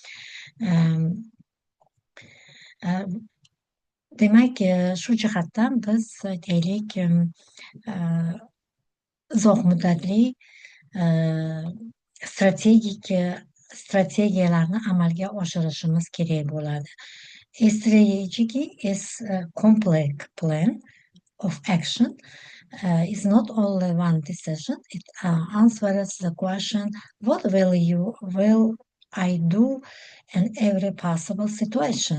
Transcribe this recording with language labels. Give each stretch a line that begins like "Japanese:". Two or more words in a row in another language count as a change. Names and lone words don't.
Uzbek: Demak, shu jihatdan biz aytaylik, uzoq muddatli uh, strategik strategiyalarni amalga oshirishimiz kerak bo'ladi.
English: A strategy is a complex plan of action. Is not only one decision. It answers the question, what will I do in every possible situation?